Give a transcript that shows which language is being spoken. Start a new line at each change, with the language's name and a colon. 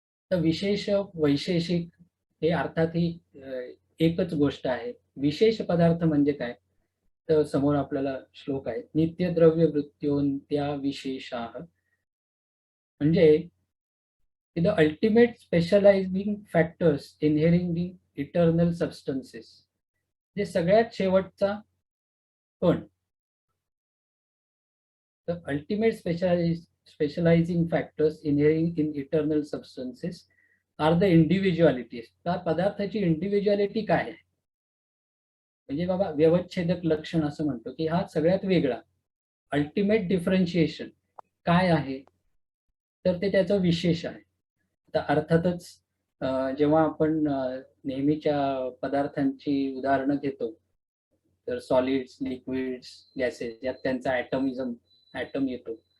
Marathi: तर विशेष, वैशेषिक हे अर्थात ही एकच गोष्ट आहे. विशेष पदार्थ म्हणजे काय? तर समोर आपल्याला श्लोक आहे,
Sanskrit: नित्यद्रव्य वृत्त्योन्त्या विशेषाः,
Marathi: म्हणजे
English: the ultimate specializing factors inhering the eternal substances.
Marathi: जे सगळ्यात शेवटचा पण,
English: the ultimate specializing factors inhering in eternal substances are the individualities.
Marathi: त्या पदार्थाची इंडिव्हिज्युअलिटी काय आहे? म्हणजे बाबा व्यवच्छेदक लक्षण असं म्हणतो की हा सगळ्यात वेगळा. अल्टिमेट डिफरन्शिएशन काय आहे? तर ते त्याचं विशेष आहे. आता अर्थातच जेव्हा आपण नेहमीच्या पदार्थांची उदाहरणं घेतो, तर सॉलिड्स, लिक्विड्स, गॅसेस यात त्यांचा ॲटम येतो.